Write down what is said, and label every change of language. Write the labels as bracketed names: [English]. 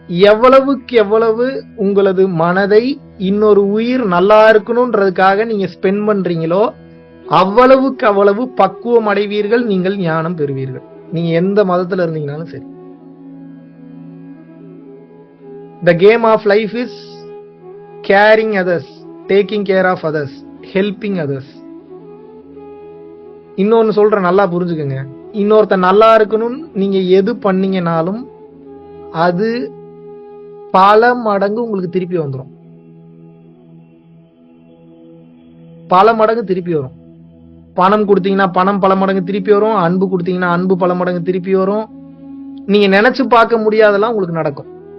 [Tamil] எவ்வளவுக்கு எவ்வளவு உங்களது மனதை இன்னொரு உயிர் நல்லா இருக்கணும்ன்றதுக்காக நீங்க ஸ்பெண்ட் பண்றீங்களோ அவ்வளவுக்கு அவ்வளவு பக்குவம் அடைவீர்கள், நீங்கள் ஞானம் பெறுவீர்கள். நீங்க எந்த மதத்துல இருந்தீங்கனாலும் சரி. [English] The game of life is caring others, taking care of others, helping others. [Tamil] இன்னொன்னு சொல்ற, நல்லா புரிஞ்சுக்கங்க. இன்னொருத்த நல்லா இருக்கணும்னு நீங்க எது பண்ணீங்கனாலும் அது பல மடங்கு உங்களுக்கு திருப்பி வந்துடும். பல மடங்கு திருப்பி வரும். பணம் கொடுத்தீங்கன்னா பணம் பல மடங்கு திருப்பி வரும். அன்பு கொடுத்தீங்கன்னா அன்பு பல மடங்கு திருப்பி வரும். நீங்க நினைச்சு பார்க்க முடியாதெல்லாம் உங்களுக்கு நடக்கும்.